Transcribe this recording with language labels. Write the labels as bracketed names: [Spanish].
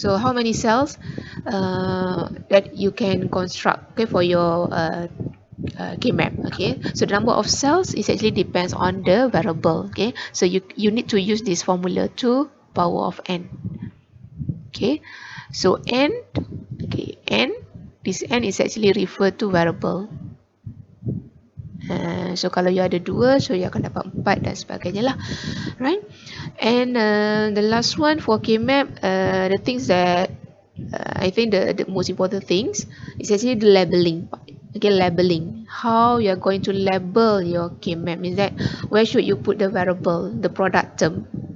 [English] So how many cells that you can construct, okay, for your K-map. Okay, so the number of cells is actually depends on the variable. Okay, so you need to use this formula 2 power of n. Okay, so n, okay, n, this n is actually referred to variable. [Malay] So kalau you ada 2, so you akan dapat 4 dan sebagainya lah, right? [English] And the last one for K-map, the things that I think the most important things is actually the labeling part. Okay, labeling. How you are going to label your K-map means that where should you put the variable, the product term.